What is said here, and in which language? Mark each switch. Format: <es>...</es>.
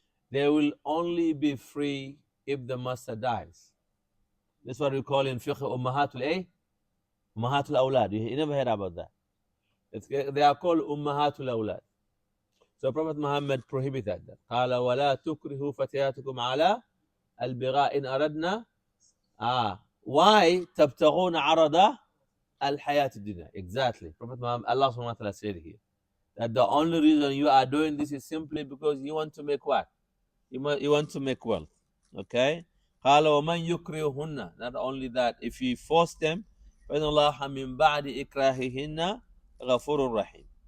<en>They will only be free if the master dies. That's what we call in fiqh ummahatul awlad. You never heard about that. They are called ummahatul awlad. So Prophet Muhammad prohibited that.</en> <ar>قال ولا تكرهوا فتياتكم على البغاء إن أردنا. Why تبتغون عرض الحياة الدنيا?</ar> <en>Exactly. Prophet Muhammad, Allah subhanahu wa ta'ala said here that the only reason you are doing this is simply because you want to make what? You want to make wealth. Okay?</en> <ar>قال ومن يكرههن.</ar> <en>Not only that, if you force them,</en> <ar>فإن الله من بعد إكراههن غفور رحيم.</ar>